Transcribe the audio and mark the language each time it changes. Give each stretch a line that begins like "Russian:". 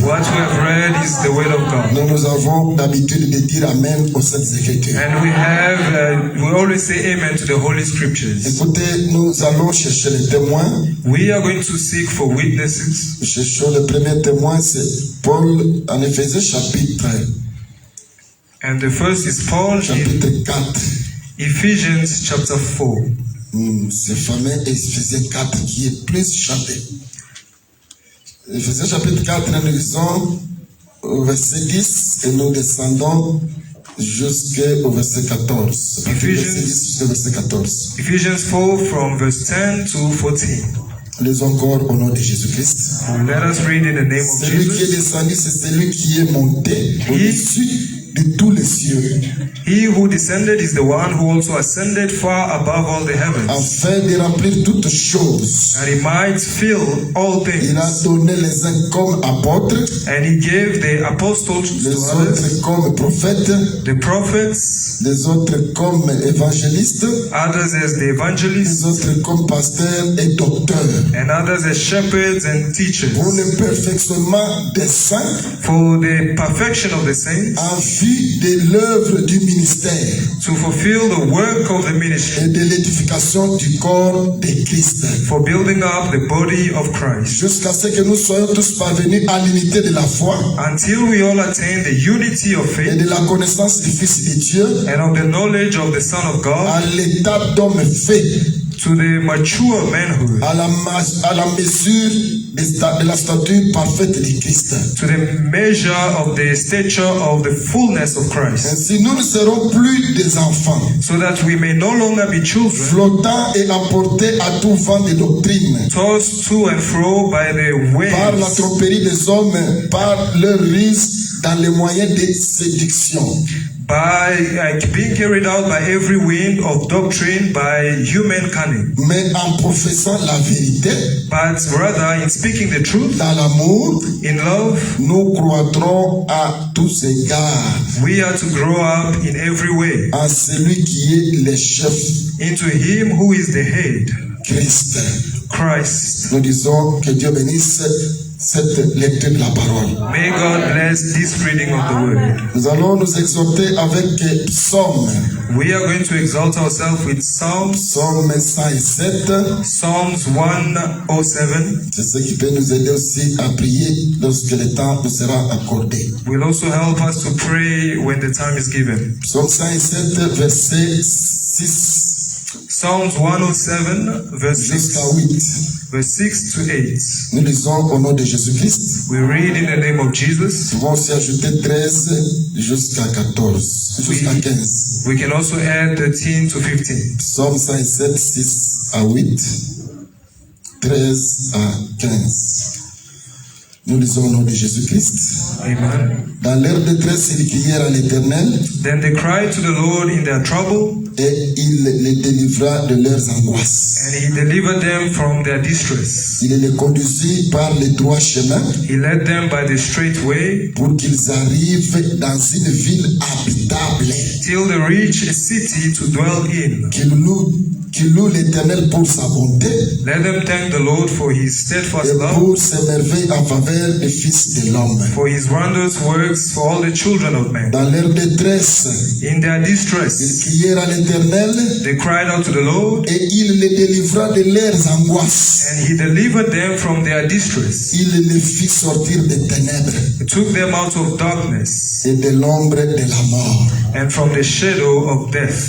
English: What we have read is the word of God.
French: Nous avons l'habitude de dire Amen aux Saintes Écritures.
English: And we always say amen to the Holy Scriptures.
French: Écoutez, nous allons chercher les témoins.
English: We are going to seek for witnesses.
French: Cherchons le premier témoin, c'est Paul en Éphésiens chapitre
English: And the first is Paul in
French: chapitre 4.
English: Ephesians chapter 4.
French: C'est fameux Éphésiens 4 qui est plus chanté. Éphésiens chapitre 4, nous lisons au verset 10 et nous descendons jusqu'au verset 14. Jusqu'au verset 14.
English: Ephesians 4 from verse 10 to 14.
French: Lisons encore au nom de Jésus-Christ.
English: Let us read in the name of
French: Celui qui est
English: Jesus.
French: descendu, c'est celui qui est monté au-dessus de tous les cieux,
English: He who descended is the one who also ascended far above all the heavens,
French: afin de remplir toutes choses.
English: that he might fill all
French: Il a
English: things.
French: donné les uns comme apôtres,
English: And he gave the apostles
French: les
English: to others,
French: autres comme prophètes,
English: the prophets,
French: les autres comme évangélistes,
English: others as the
French: les
English: evangelists,
French: autres comme pasteurs et docteurs,
English: and others as shepherds and teachers,
French: pour le perfectionnement des saints,
English: for the perfection of the saints,
French: en vue de l'œuvre du ministère
English: to fulfill the work of the ministry,
French: et de l'édification du corps de Christ,
English: for building up the body of Christ,
French: jusqu'à ce que nous soyons tous parvenus à l'unité de la foi
English: until we all attain the unity of
French: et
English: faith
French: de la connaissance du Fils de Dieu,
English: and of the knowledge of the Son of God,
French: à l'état d'homme fait,
English: to the mature manhood,
French: à la mesure de la stature parfaite de Christ.
English: to the measure of the stature of the fullness of Christ,
French: Ainsi, nous ne serons plus des enfants,
English: so that we may no longer be children,
French: flottants et emportés à tout vent de doctrine,
English: tossed to and fro by the
French: par la
English: waves,
French: tromperie des hommes, par leur ruse dans les moyens de séduction.
English: by being carried out by every wind of doctrine, by human cunning,
French: Mais en professant la vérité,
English: but rather in speaking the truth
French: dans l'amour,
English: in love,
French: nous croîtrons à tous égards
English: we are to grow up in every way
French: en celui qui est le chef,
English: into Him who is the head,
French: Christ.
English: Christ.
French: Nous disons que Dieu bénisse cette lecture de la parole.
English: May God bless this reading of the word.
French: Nous allons nous exhorter avec Psaume.
English: We are going to exalt ourselves with Psalms,
French: Psaume 107.
English: Psalms 107
French: C'est ce qui peut nous aider aussi à prier lorsque le temps nous sera accordé.
English: will also help us to pray when the time is given.
French: Psaume 107, verset 6
English: Psalms 107, verse 6,
French: jusqu'à 8.
English: verse 6 to 8.
French: Nous lisons au nom de Jésus-Christ.
English: We read in the name of Jesus.
French: Nous pouvons aussi ajouter 13 jusqu'à 14, jusqu'à 15.
English: We can also add 13 to 15.
French: Psaume 107, 6 à 8, 13 à 15. Nous lisons au nom de Jésus-Christ. Amen. Dans leur détresse, ils crièrent à l'Éternel.
English: Then they cried to the Lord in their trouble.
French: Et il les délivra de leurs angoisses.
English: And he delivered them from their distress.
French: Il les conduisit par le droit chemin.
English: He led them by the straight way.
French: Pour qu'ils arrivent dans une ville habitable.
English: Till they reach a city to dwell in.
French: Qu'ils louent l'Éternel pour sa bonté.
English: Let them thank the Lord for his steadfast
French: et
English: love.
French: Pour ses merveilles en faveur des fils de l'homme.
English: For his wondrous works for all the children of men.
French: Dans leur détresse.
English: In their distress.
French: Ils crièrent à l'Éternel.
English: They cried out to the Lord.
French: Et il les délivra de leurs angoisses.
English: And he delivered them from their distress.
French: Il les fit sortir des ténèbres.
English: He took them out of darkness.
French: Et de l'ombre de la mort.
English: And from the shadow of death.